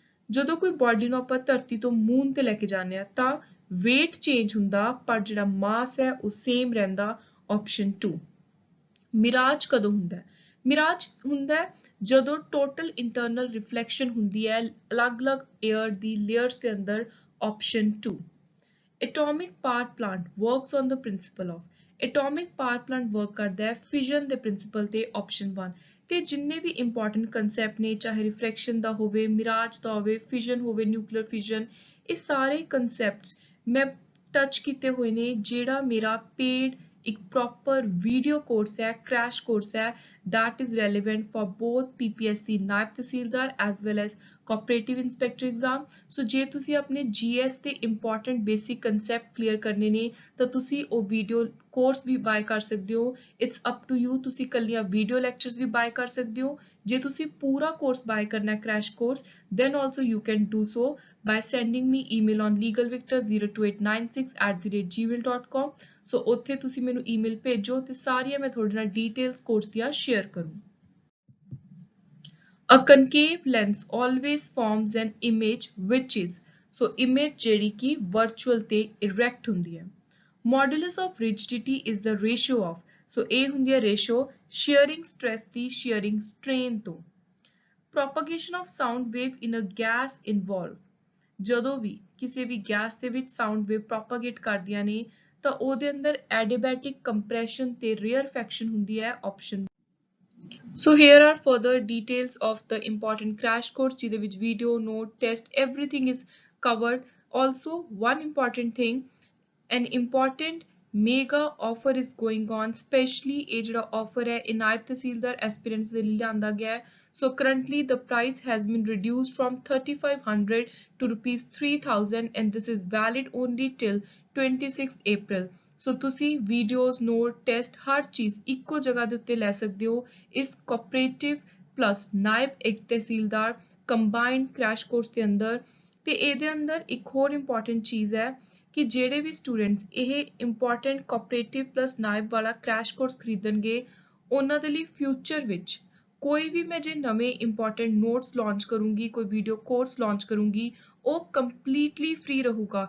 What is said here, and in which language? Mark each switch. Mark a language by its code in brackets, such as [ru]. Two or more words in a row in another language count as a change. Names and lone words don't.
[pa] ਜਦੋਂ ਕੋਈ ਬੋਡੀ ਨੂੰ ਆਪਾਂ ਧਰਤੀ ਤੋਂ ਮੂਨ ਤੇ ਲੈ ਕੇ ਜਾਂਦੇ ਆ ਤਾਂ weight ਚੇਂਜ ਹੁੰਦਾ ਪਰ ਜਿਹੜਾ ਮਾਸ ਹੈ ਉਹ ਸੇਮ ਰਹਿੰਦਾ ਆਪਸ਼ਨ 2। ਮਿਰਾਜ ਕਦੋਂ ਹੁੰਦਾ ਹੈ? ਮਿਰਾਜ ਹੁੰਦਾ ਹੈ ਜਦੋਂ [en] total internal reflection [pa] ਹੁੰਦੀ ਹੈ ਅਲੱਗ-ਅਲੱਗ 에ਅਰ ਦੀ ਲੇਅਰਸ ਦੇ ਅੰਦਰ ਆਪਸ਼ਨ 2। [en] Atomic power plant works on the principle of atomic power plant work [pa] ਕਰਦਾ ਹੈ ਫਿਜ਼ਨ ਦੇ ਪ੍ਰਿੰਸੀਪਲ ਤੇ ਆਪਸ਼ਨ 1। ਤੇ ਜਿੰਨੇ ਵੀ ਇੰਪੋਰਟੈਂਟ ਕਨਸੈਪਟ ਨੇ ਚਾਹੇ ਰਿਫਰੈਕਸ਼ਨ ਦਾ ਹੋਵੇ ਮਿਰਾਜ ਦਾ ਹੋਵੇ ਫਿਜ਼ਨ ਹੋਵੇ ਨਿਊਕਲੀਅਰ ਫਿਜ਼ਨ ਇਹ ਸਾਰੇ ਕਨਸੈਪਟਸ ਮੈਂ ਟੱਚ ਕੀਤੇ ਹੋਏ ਨੇ ਜਿਹੜਾ ਮੇਰਾ ਪੇਡ ਇੱਕ [en] proper video course [pa] ਹੈ [en] crash course [pa] ਹੈ [en] that is relevant for both [pa] PPSC ਨਾਇਬ ਤਹਿਸੀਲਦਾਰ [en] as well as cooperative inspector exam. [pa] ਸੋ ਜੇ ਤੁਸੀਂ ਆਪਣੇ GS ਦੇ ਇੰਪੋਰਟੈਂਟ [en] basic concept [pa] ਕਲੀਅਰ ਕਰਨੇ ਨੇ ਤਾਂ ਤੁਸੀਂ ਉਹ [en] video course [pa] ਵੀ ਬਾਏ ਕਰ ਸਕਦੇ ਹੋ। [en] it's up to you [pa] ਤੁਸੀਂ ਕੱਲੀਆਂ [en] video lectures [pa] ਵੀ ਬਾਏ ਕਰ ਸਕਦੇ ਹੋ। ਜੇ ਤੁਸੀਂ ਪੂਰਾ ਕੋਰਸ ਬਾਏ ਕਰਨਾ ਹੈ [en] crash course then also you can do so by sending me email on legalvictor02896@gmail.com। [pa] ਸੋ ਉੱਥੇ ਤੁਸੀਂ ਮੈਨੂੰ ਈਮੇਲ ਭੇਜੋ ਤੇ ਸਾਰੀਆਂ ਮੈਂ ਤੁਹਾਡੇ ਨਾਲ ਡਿਟੇਲਸ ਕੋਰਸ ਦੀਆਂ ਸ਼ੇਅਰ ਕਰੂੰ। [en] A concave lens always forms an image which is so image [pa] ਜਿਹੜੀ ਕਿ [en] virtual ਤੇ erect [pa] ਹੁੰਦੀ ਹੈ। [en] Modulus of rigidity is the ratio of so [pa] ਇਹ ਹੁੰਦੀ ਹੈ [en] ratio shearing stress ਦੀ shearing strain ਤੋਂ। Propagation of sound wave in a gas involve [pa] ਜਦੋਂ ਵੀ ਕਿਸੇ ਵੀ ਗੈਸ ਦੇ ਵਿੱਚ [en] sound wave [pa] ਪ੍ਰੋਪਾਗੇਟ ਕਰਦੀਆਂ ਨੇ ਤਾਂ ਉਹਦੇ ਅੰਦਰ [en] adiabatic compression [pa] ਤੇ ਰੇਅਰਫੈਕਸ਼ਨ ਹੁੰਦੀ ਹੈ ਆਪਸ਼ਨ। [en] So here are further details of the important crash course [pa] ਜਿਹਦੇ ਵਿੱਚ [en] video, note, test, everything is covered. Also one important thing, an important mega offer is going on, specially [pa] ਇਹ ਜਿਹੜਾ [en] offer [pa] ਹੈ ਇਹ ਨਾਇਬ ਤਹਿਸੀਲਦਾਰ aspirants ਦੇ ਲਈ ਲਿਆਂਦਾ ਗਿਆ ਹੈ। [en] So currently the price has been reduced from 3500 to rupees 3000 and this is valid only till 26th April. [pa] ਸੋ ਤੁਸੀਂ [en] videos note test [pa] ਹਰ ਚੀਜ਼ ਇੱਕੋ ਜਗ੍ਹਾ ਦੇ ਉੱਤੇ ਲੈ ਸਕਦੇ ਹੋ ਇਸ [en] cooperative plus [pa] ਨਾਇਬ ਇੱਕ ਤਹਿਸੀਲਦਾਰ [en] combined crash course [pa] ਦੇ ਅੰਦਰ। ਤੇ ਇਹਦੇ ਅੰਦਰ ਇੱਕ ਹੋਰ ਇੰਪੋਰਟੈਂਟ ਚੀਜ਼ ਹੈ ਕਿ ਜਿਹੜੇ ਵੀ ਸਟੂਡੈਂਟਸ ਇਹ [en] important cooperative plus [pa] ਨਾਇਬ ਵਾਲਾ [en] crash course [pa] ਖਰੀਦਣਗੇ ਉਹਨਾਂ ਦੇ ਲਈ ਫਿਊਚਰ ਵਿੱਚ ਕੋਈ ਵੀ ਮੈਂ ਜੇ ਨਵੇਂ [en] important notes [pa] ਲਾਂਚ ਕਰੂੰਗੀ ਕੋਈ [en] video course [pa] ਲਾਂਚ ਕਰੂੰਗੀ ਉਹ [en] completely free [pa] ਰਹੂਗਾ।